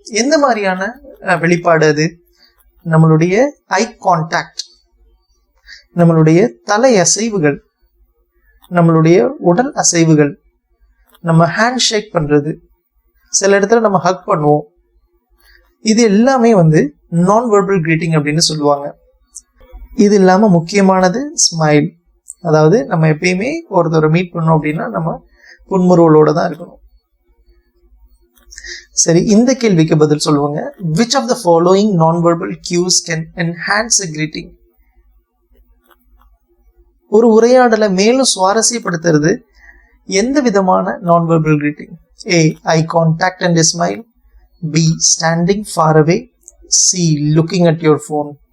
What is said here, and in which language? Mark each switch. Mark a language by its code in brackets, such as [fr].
[ta] எந்த மாதிரியான வெளிப்பாடு அது? நம்மளுடைய ஐ கான்டாக்ட், நம்மளுடைய தலை அசைவுகள், நம்மளுடைய உடல் அசைவுகள், நம்ம ஹேண்ட் ஷேக் பண்றது, சில இடத்துல நம்ம ஹக் பண்ணுவோம், இது எல்லாமே வந்து நான் வெர்பல் கிரீட்டிங் அப்படின்னு சொல்லுவாங்க. இது இல்லாம முக்கியமானது ஸ்மைல். அதாவது நம்ம எப்பயுமே ஒருத்தரை மீட் பண்ணோம் அப்படின்னா நம்ம புன்முறுவலோட தான் இருக்கணும். சரி, இந்த கேள்விக்கு பதில் சொல்லுவாங்க. [en] Which of the following non-verbal cues can enhance a greeting? [ta] ஒரு உரையாடலை மேலும் சுவாரஸ்யப்படுத்துறது எந்த விதமான non-verbal greeting? [en] A, eye contact and a smile. B, standing far away. C, looking at your phone.